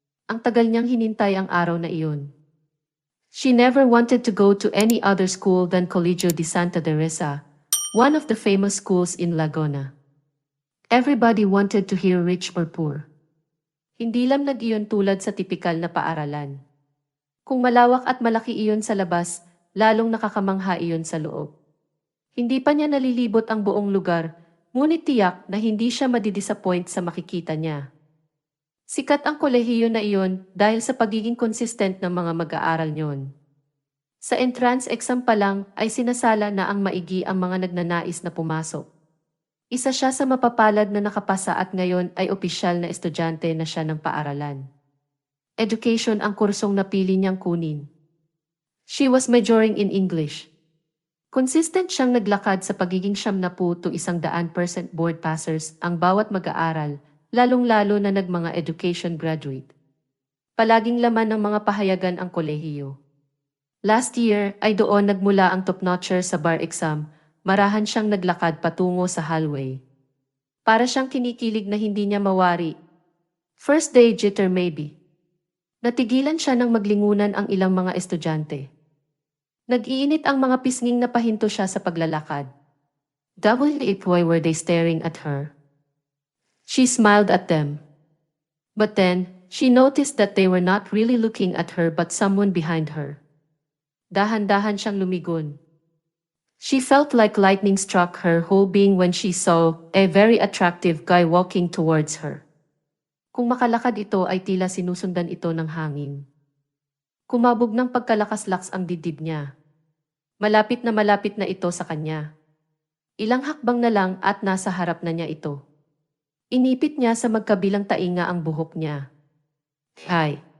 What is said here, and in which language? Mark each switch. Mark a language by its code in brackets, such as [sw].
[tl] Ang tagal niyang hinintay ang araw na iyon. [en] She never wanted to go to any other school than Colegio de Santa Teresa, one of the famous schools in Laguna. Everybody wanted to hear rich or poor. [tl] Hindi lamnag iyon tulad sa tipikal na paaralan. Kung malawak at malaki iyon sa labas, lalong nakakamangha iyon sa loob. Hindi pa niya nalilibot ang buong lugar, ngunit tiyak na hindi siya madidisappoint sa makikita niya. Sikat ang kolehiyo na iyon dahil sa pagiging consistent ng mga mag-aaral niyon. Sa entrance exam pa lang ay sinasala na ang maigi ang mga nagnanais na pumasok. Isa siya sa mapapalad na nakapasa at ngayon ay opisyal na estudyante na siya ng paaralan. Education ang kursong napili niyang kunin. [en] She was majoring in English. [tl] Consistent siyang naglakad sa pagiging 70 to 100% board passers ang bawat mag-aaral, lalong-lalo na nagmanga education graduate. Palaging laman ng mga pahayagan ang kolehiyo. Last year ay doon nagmula ang top-notcher sa bar exam, marahan siyang naglakad patungo sa hallway. Para siyang kinikilig na hindi niya mawari. [en] First day jitter maybe. [tl] Natigilan siya ng maglingunan ang ilang mga estudyante. Nag-iinit ang mga pisnging na pahinto siya sa paglalakad. [en] Why were they staring at her? She smiled at them. But then, she noticed that they were not really looking at her but someone behind her. [tl] Dahan-dahan siyang lumigon. [en] She felt like lightning struck her whole being when she saw a very attractive guy walking towards her. [tl] Kung makalakad ito ay tila sinusundan ito ng hangin. Kumabog ng pagkalakas-laks ang dibdib niya. Malapit na ito sa kanya. Ilang hakbang na lang at nasa harap na niya ito. Inipit niya sa magkabilang tainga ang buhok niya. Hi.